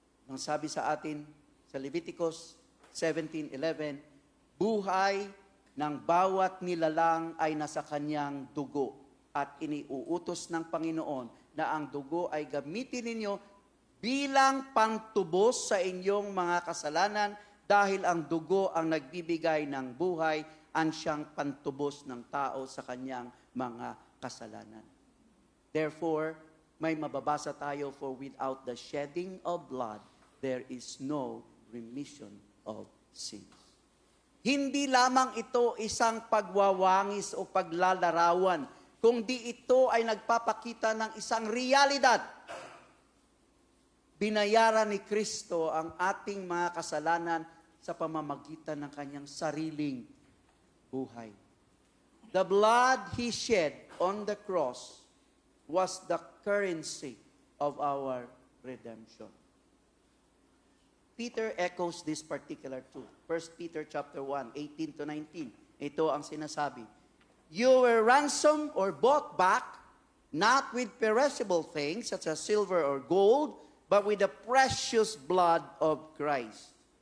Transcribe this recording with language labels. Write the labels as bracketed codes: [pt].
[tl] Ang sabi sa atin sa Leviticus 17:11, buhay ng bawat nilalang ay nasa kanyang dugo at iniuutos ng Panginoon na ang dugo ay gamitin ninyo bilang pantubos sa inyong mga kasalanan dahil ang dugo ang nagbibigay ng buhay ang siyang pantubos ng tao sa kanyang mga kasalanan. [en] Therefore, [tl] may mababasa tayo, [en] for without the shedding of blood, there is no remission of sins. [tl] Hindi lamang ito isang pagwawangis o paglalarawan, kundi ito ay nagpapakita ng isang realidad. Binayaran ni Kristo ang ating mga kasalanan sa pamamagitan ng kanyang sariling buhay. [en] The blood He shed on the cross was the currency of our redemption. Peter echoes this particular truth. 1 Peter chapter 1, 18 to 19. [tl] Ito ang sinasabi. [en] You were ransomed or bought back, not with perishable things such as silver or gold, but with the precious blood of Christ,